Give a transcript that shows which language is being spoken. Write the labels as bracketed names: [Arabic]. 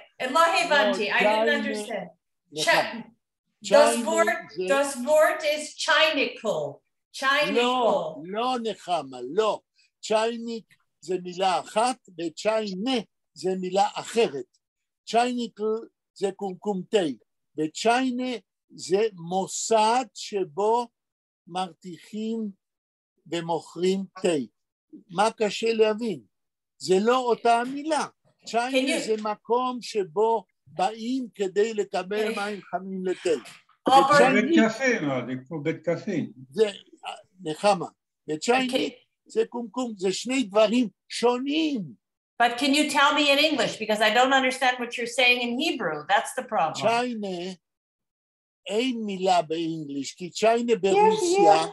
[Hebrew] לא הבנתי, [English] I didn't understand. [German] Das Wort ist [Hebrew] צ'ייניקל. לא נחמה, לא. צ'ייניק זה מילה אחת וצ'יינה זה מילה אחרת. צ'ייניקל זה קומקום תה וצ'יינה זה מוסד שבו מרתיחים ומוכרים תה. מה קשה להבין? זה לא אותה מילה. צ'יינה זה מקום שבו באים כדי לקבל מים חמים לתה. בית קפה, זה כמו בית קפה. זה נחמה. וצ'ייניק זה קומקום, זה שני דברים שונים. [English] But can you tell me in English? Because I don't understand what you're saying in Hebrew. That's the problem. [Hebrew] צ'יינה, אין מילה באנגליש, כי צ'יינה ברוסיה...